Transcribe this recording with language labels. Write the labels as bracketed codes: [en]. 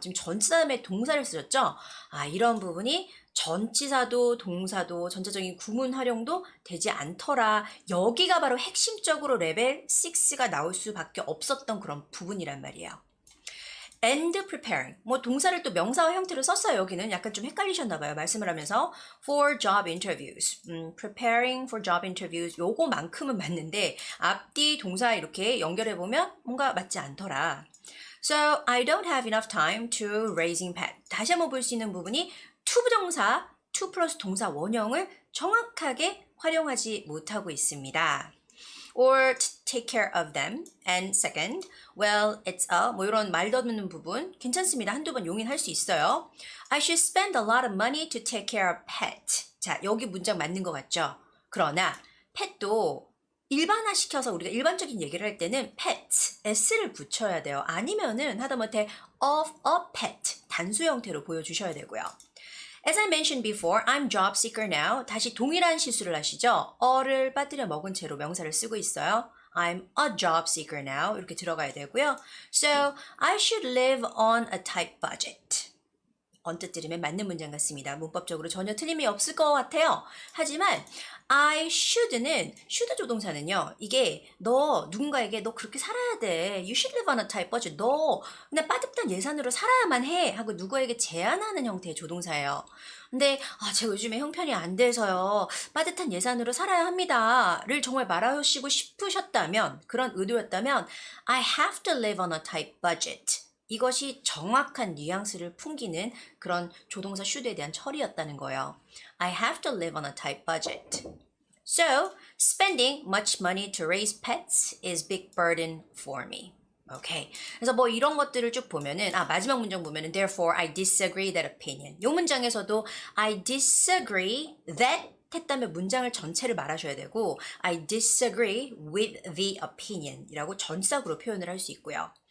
[ko] 지금 전치사 다음에 동사를 쓰셨죠? 이런 부분이 전치사도 동사도 전체적인 구문 활용도 되지 않더라. 여기가 바로 핵심적으로 레벨 6가 나올 수밖에 없었던 그런 부분이란 말이에요. [en] And preparing. [ko] 뭐 동사를 또 명사와 형태로 썼어요. 여기는 약간 좀 헷갈리셨나 봐요. 말씀을 하면서 [en] for job interviews. Preparing for job interviews. [ko] 요거만큼은 맞는데 앞뒤 동사 이렇게 연결해 보면 뭔가 맞지 않더라. [en] So I don't have enough time to raising pet. [ko] 다시 한번 볼 수 있는 부분이 투부정사, to 플러스 동사 원형을 정확하게 활용하지 못하고 있습니다. [en] Or to take care of them. And second, well, it's [ko] 뭐 이런 말 더듬는 부분 괜찮습니다. 한두 번 용인할 수 있어요. [en] I should spend a lot of money to take care of pet. [ko] 자, 여기 문장 맞는 것 같죠? 그러나 pet도 일반화시켜서 우리가 일반적인 얘기를 할 때는 pet, s를 붙여야 돼요. 아니면은 하다못해 of a pet, 단수 형태로 보여주셔야 되고요. [en] As I mentioned before, I'm job seeker now. [ko] 다시 동일한 실수를 하시죠? 어를 빠뜨려 먹은 채로 명사를 쓰고 있어요. [en] I'm a job seeker now. [ko] 이렇게 들어가야 되고요. [en] So, I should live on a tight budget. [ko] 언뜻 들으면 맞는 문장 같습니다. 문법적으로 전혀 틀림이 없을 것 같아요. 하지만 I should는 should 조동사는요. 이게 너 누군가에게 너 그렇게 살아야 돼. [en] You should live on a tight budget. [ko] 너 그냥 빠듯한 예산으로 살아야만 해. 하고 누구에게 제안하는 형태의 조동사예요. 근데 제가 요즘에 형편이 안 돼서요. 빠듯한 예산으로 살아야 합니다를 정말 말하시고 싶으셨다면 그런 의도였다면 [en] I have to live on a tight budget. [ko] 이것이 정확한 뉘앙스를 풍기는 그런 조동사 should에 대한 처리였다는 거예요. [en] I have to live on a tight budget. So, spending much money to raise pets is big burden for me. [ko] 오케이. 그래서 뭐 이런 것들을 쭉 보면은 마지막 문장 보면은 [en] therefore I disagree that opinion. [ko] 이 문장에서도 I disagree that 했다면 문장을 전체를 말하셔야 되고 [en] I disagree with the opinion [ko] 이라고 전싹으로 표현을 할 수 있고요.